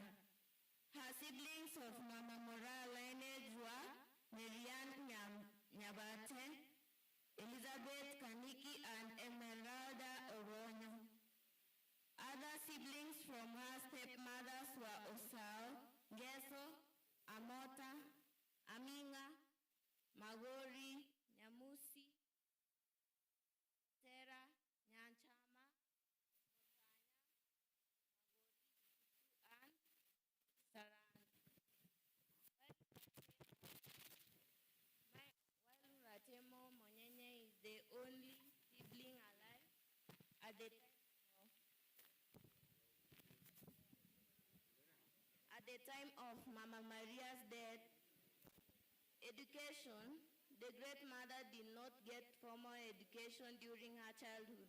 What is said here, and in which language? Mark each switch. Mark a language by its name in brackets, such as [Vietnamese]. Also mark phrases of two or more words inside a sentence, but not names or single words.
[English] Her siblings of Mama Mora lineage were Marianne Nyabate, Elizabeth Kaniki, and Emeralda Oronyo. Other siblings from her stepmothers were Osao, Geso, Amota, Aminga, Magori, Nyamusi, Tera, Nyanchama, Otanya, Magori, and Saran. Ratemo Monyenye is the only sibling alive at the time of Mama Maria's death. Education. The great mother did not get formal education during her childhood.